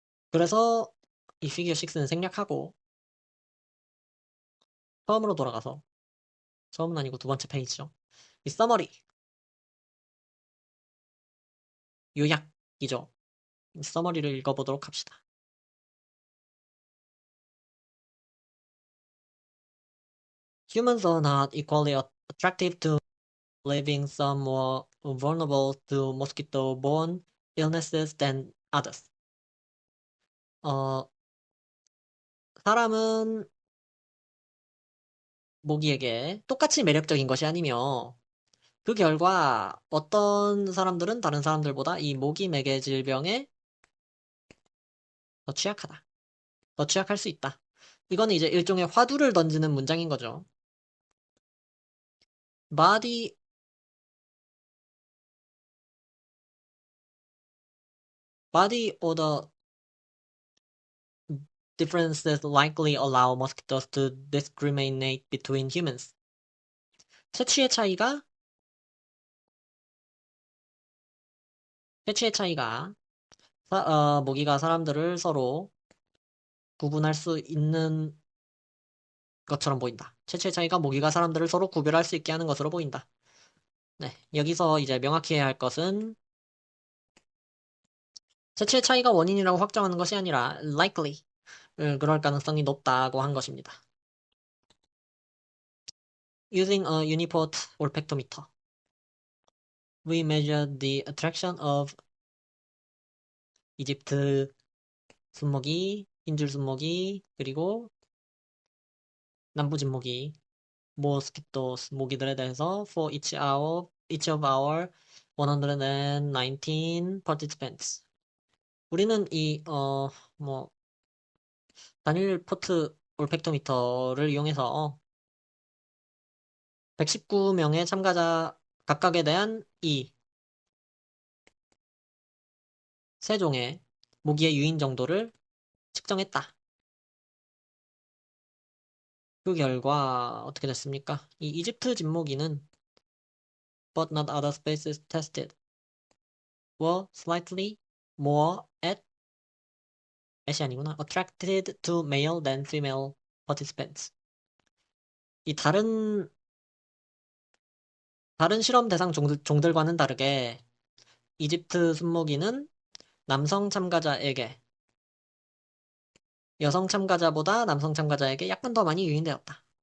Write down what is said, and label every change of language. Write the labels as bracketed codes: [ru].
[ko] 그래서 이 피겨 6는 생략하고 처음으로 돌아가서 처음은 아니고 두 번째 페이지죠. 이 서머리, 요약이죠. 이 서머리를 읽어보도록 합시다. [en] Humans are not equally attractive to living. Some more vulnerable to mosquito-borne illnesses than others. [ko] 어, 사람은 모기에게 똑같이 매력적인 것이 아니며 그 결과 어떤 사람들은 다른 사람들보다 이 모기 매개 질병에 더 취약하다. 더 취약할 수 있다. 이거는 이제 일종의 화두를 던지는 문장인 거죠. [en] Body body odor differences likely allow mosquitoes to discriminate between humans. [ko] 체취의 차이가 체취의 차이가 모기가 사람들을 서로 구분할 수 있는 것처럼 보인다. 체취의 차이가 모기가 사람들을 서로 구별할 수 있게 하는 것으로 보인다. 네, 여기서 이제 명확히 해야 할 것은 체취의 차이가 원인이라고 확정하는 것이 아니라 likely, 그럴 가능성이 높다고 한 것입니다. [en] Using a uniport olfactometer, we measure the attraction of [ko] 이집트 순모기, 흰줄 순모기, 그리고 남부 진모기, [en] mosquitoes, [ko] 모기들에 대해서 [en] for each of our 119 participants. [ko] 우리는 뭐, 단일 포트 올팩토미터를 이용해서 119명의 참가자 각각에 대한 이 세 종의 모기의 유인 정도를 측정했다. 그 결과 어떻게 됐습니까? 이 이집트 진모기는 [en] but not other species tested were slightly more at [ko] 이 아니구나. [en] attracted to male than female participants. [ko] 이 다른 실험 대상 종들과는 다르게 이집트 순모기는 남성 참가자에게 여성 참가자보다 남성 참가자에게 약간 더 많이 유인되었다.